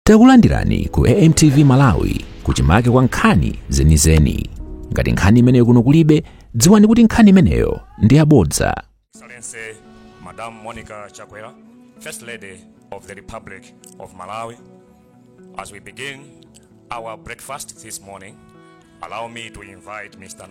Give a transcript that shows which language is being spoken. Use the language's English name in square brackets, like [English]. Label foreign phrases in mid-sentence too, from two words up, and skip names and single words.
[Nyanja] Takulandirani ku AMTV Malawi kuchimake kwa nkhani zenizeni. Ngati nkhani imeneyo kuno kulibe, dziwani kuti nkhani imeneyo ndi yabodza. [English] Excellency Madam Monica Chakwera, First Lady of the Republic of Malawi, as we begin our breakfast this morning, allow me to invite Mr.